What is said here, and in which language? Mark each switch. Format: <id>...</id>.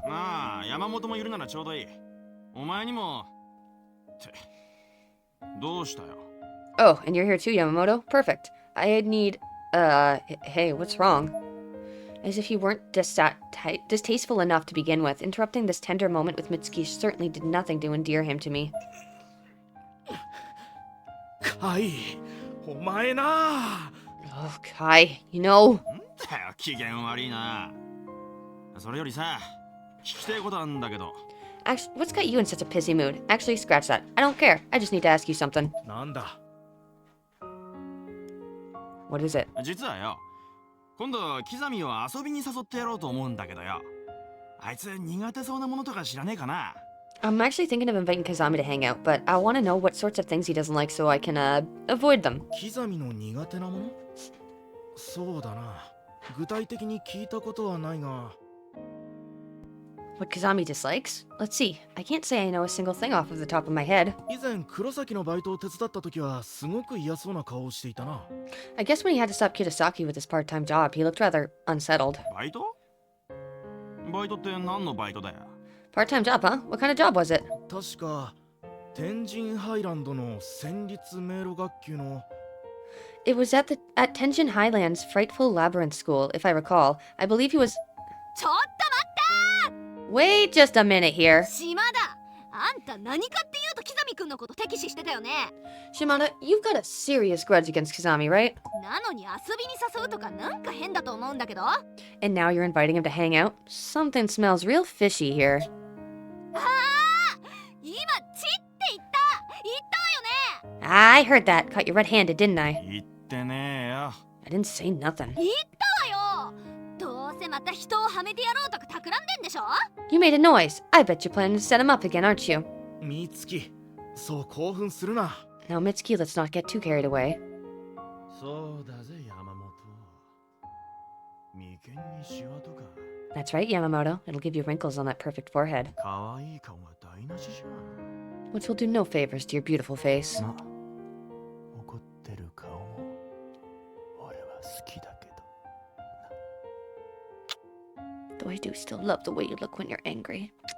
<ja>まあ、山本もいるならちょうどいい。お前にも。ってどうしたよ。</ja> <en>Oh, and you're here too, Yamamoto? Perfect. I need. Hey, what's wrong? As if you weren't distasteful enough to begin with, interrupting this tender moment with Mitsuki certainly did nothing to endear him to me.</en> <ja>カイ、お前な。</ja> <en>Oh, Kai, you know.</en> <ja>ったよ、機嫌悪いな。それよりさ、聞きたいことあんだけど。</ja> <en>Actually, what's got you in such a pissy mood? Actually, scratch that. I don't care. I just need to ask you something.</en> <ja>なんだ</ja> <en>What is it?</en> <ja>実はよ、今度キザミを遊びに誘ってやろうと思うんだけどよ。あいつ苦手そうなものとか知らねえかな。</ja> <en>I'm actually thinking of inviting Kazami to hang out, but I want to know what sorts of things he doesn't like so I can, avoid them.</en> <ja>キザミの苦手なものそうだな。具体的に聞いたことはないが。</ja> <en>What Kazami dislikes? Let's see. I can't say I know a single thing off of the top of my head.</en> <ja>以前黒崎のバイトを手伝った時はすごく嫌そうな顔をしていたな。</ja> <en>I guess when he had to stop Kitasaki with his part-time job, he looked rather unsettled.</en> <ja>バイト？バイトって何のバイトだよ。</ja> <en>Part-time job, huh? What kind of job was it?</en> <ja>確か天神ハイランドの戦慄迷路学級の</ja> <en>It was at Tenjin Highlands Frightful Labyrinth School, if I recall. I believe he was...</en> <ja>ちょっと待っ</ja> <en>Wait just a minute here.</en> <ja>た島田あんた何かっていうとキザミくんのこと敵視してたよね</ja> <en>Shimada, you've got a serious grudge against Kazami, right?</en> <ja>なのに遊びに誘うとかなんか変だと思うんだけど</ja> <en>And now you're inviting him to hang out? Something smells real fishy here.</en> <ja>ああ今チって言ったわよね</ja> <en>I heard that. Caught you red-handed, didn't I?</en> <ja>言ってねえよ。</ja> <en>I didn't say nothing.</en> <ja>言ったわよどうせまた人をはめてやろうとか企んでんでしょ</ja> <en>You made a noise. I bet you're planning to set him up again, aren't you?</en> <ja>美月そう興奮するな。</ja> <en>Now, Mitsuki, let's not get too carried away.</en> <ja>そうだぜ、山本。眉間にシワとか。</ja> <en>That's right, Yamamoto. It'll give you wrinkles on that perfect forehead,</en> <ja>可愛い顔が台無しじゃん。</ja> <en>which will do no favors to your beautiful face.</en> <ja>ま、怒ってる顔も俺は好きだけど。</ja> <en>Though I do still love the way you look when you're angry.</en>